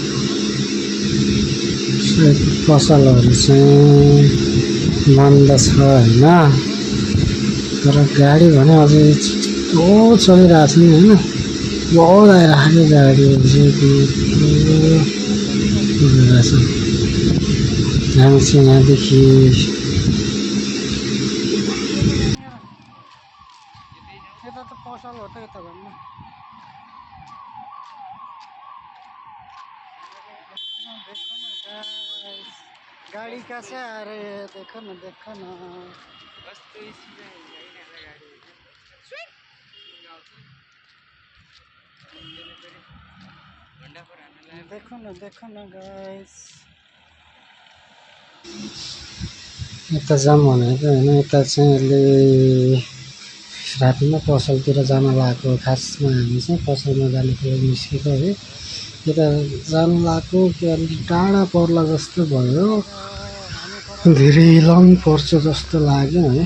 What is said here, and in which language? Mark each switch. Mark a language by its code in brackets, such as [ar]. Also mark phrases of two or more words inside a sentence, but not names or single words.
[ne] पसलहरू चाहिँ बन्द छ होइन, तर गाडी भने अझै यस्तो चलिरहेको छ नि होइन, बहुत आइरहेको गाडीहरू चाहिँ भइरहेछ। हामी चाहिँ यहाँदेखि यता त पसल हो त यता भन्नु [hi] गाड़ी कैसे आ रही है, देखो ना देखो ना। देखो ना [ne] गाइस, यता जाऊँ भनेको होइन, यता चाहिँ अहिले रातिमा पसलतिर जान लागेको। खासमा हामी चाहिँ पसलमा जानुको लागि निस्केको है। यता जानु लागेको कि अलिक टाढा पर्ला जस्तो भयो, धेरै लङ पर्छ जस्तो लाग्यो है।